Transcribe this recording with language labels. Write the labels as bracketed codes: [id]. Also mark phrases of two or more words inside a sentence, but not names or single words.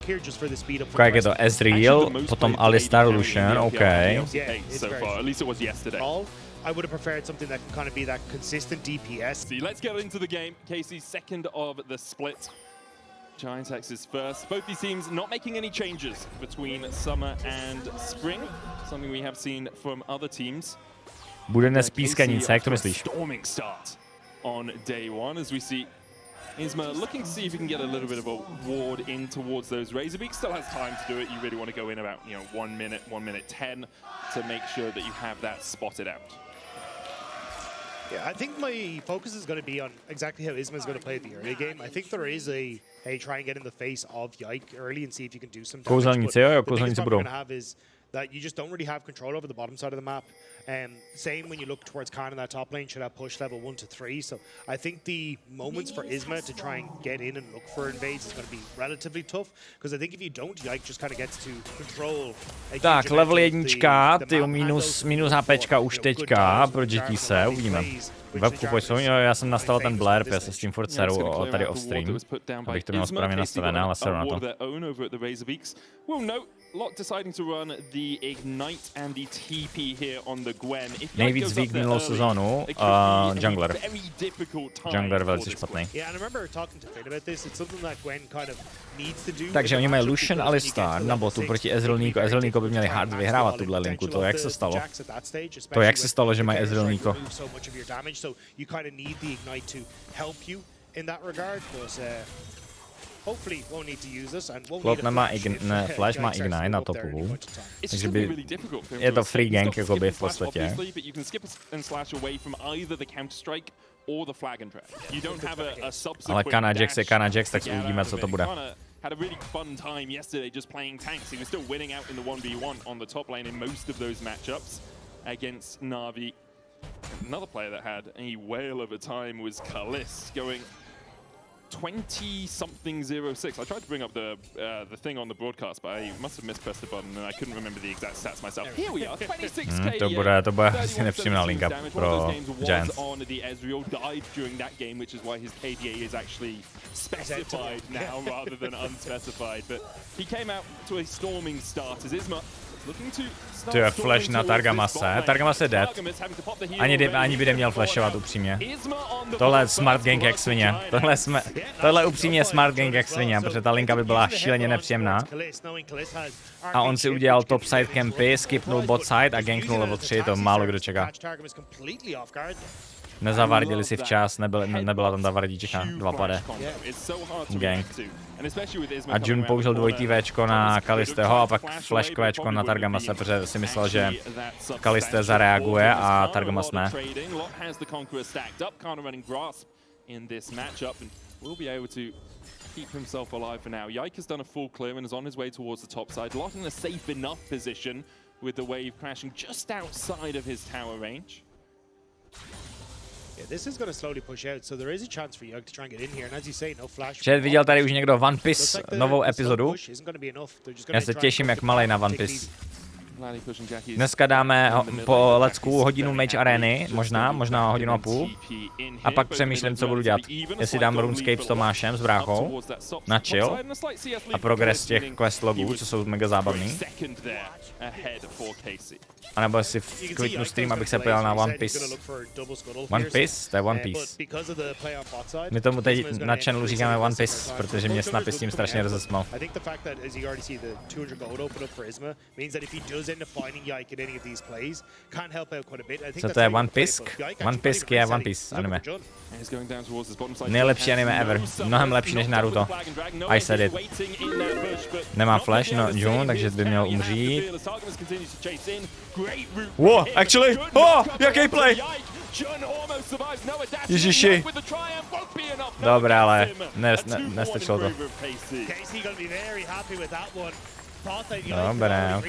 [cs] Jak je to Ezreal, potom Alistar, Lucian, OK. [en] I would have preferred something that can kind of be that consistent DPS. See, let's get into the game. Casey's second of the split. Giantex is first. Both these teams not making any changes between summer and spring. Something we have seen from other teams. [cs] Bude dnes pískanice, jak to myslíš? [en] Storming start on day one as we see Isma looking to see if he can get a little bit of a ward in towards those Razorbeak. Still has time to do it. You really want to go in about 1 minute 10 to make sure that you have that spotted out. Yeah, I think my focus is going to be on exactly how Isma is going to play the early game. I think there is a try and get in the face of Yike early and see if you can do some damage. [cs] Kouzelnice, jo, kouzelnice budou. [en] That you just don't really have control over the bottom side of the map. Same when you look towards Khan in that top lane, should have push level 1 to 3. So I think the moments for Isma to try and get in and look for invades is going to be relatively tough. Because I think if you don't, Yike just kind of gets to control. [cs] Tak, level 1, ty minus HPčka už teďka, proti se, uvidíme. Webku pojď, jo, já jsem nastavil ten blurb, já se s tím furt seru tady [en] off stream, [cs] abych to měl správně nastavené, ale seru na to. LEC deciding to run the Ignite and the TP here on the Gwen. Nejvíc weak minulou sezónu, jungler. Jungler velice špatný. Takže oni mají Lucian Alistar na botu proti Ezreal Nico. Ezreal Nico by měli hard vyhrávat tuhle linku, to jak se stalo? To jak se stalo, že mají Ezreal Nico? Klop nemá Flash, má Ignite na topu, takže by je to [en] free gank [cs] jakoby v podstatě. Ale Kanajax je Kanajax, tak uvidíme, co to bude. [en] Had a really fun time yesterday just playing tanks. He was still winning out in the 1v1 on the top lane in most of those matchups against Na'Vi. Another player that had a whale of a time was Kalist, going 20-something-06. I tried to bring up the thing on the broadcast, but I must have mispressed the button and I couldn't remember the exact stats myself. Here we are, 26k. [cs] To bude asi nepříjemná linka pro Giants. [en] On the Ezreal died during that game, which is why his KDA is actually specified now rather than unspecified. But he came out to a storming start as Isma looking to [cs] to je flash na Targamase. Targamase je dead. Ani by neměl flashovat upřímně. Tohle je [en] smart gank [cs] jak svině. Tohle upřímně je [en] smart gank [cs] jak svině, protože ta linka by byla šíleně nepříjemná. A on si udělal [en] top side [cs] campy, skipnul [en] bot side [cs] a ganknul level 3, to málo kdo čeká. Nezavardili si včas, nebyla tam ta vardička, 2 pade. Gang. A Jun použil dvojitý Včko na Kalisteho a pak flash Včko na Targamase, protože si myslel, že Kaliste zareaguje a Targamas ne. [en] Keep himself alive for now. Yike has done a full clear and is on his way towards the top side. Lot in a safe enough position with the wave crashing just outside of his tower range. This is going to slowly push out, so there is a chance for Yike to try and get in here. And as you say, no flash. [cs] Že viděl tady už někdo One Piece novou epizodu. Já se těším jak malej na One Piece. Dneska dáme po lecku hodinu Mage Areny, možná hodinu a půl. A pak přemýšlím, co budu dělat. Jestli dám RuneScape s Tomášem, s bráchou, na chill a progres těch quest logů, co jsou mega zábavný. A nebo si kliknu stream, abych se pojel na One Piece. One Piece? To je One Piece. My tomu teď na channelu říkáme One Piece, protože mě Snappy s tím strašně rozesmal. Co to je One Piece? One Piece je One Piece anime. Nejlepší [en] anime ever. [cs] Mnohem lepší než Naruto. [en] I said it. [cs] Nemá flash, no Jun, takže by měl umřít. [en] Wow, actually! [cs] Oh, jaký play! Ježiši. Dobré, ale nestačilo to. Dobré, ok.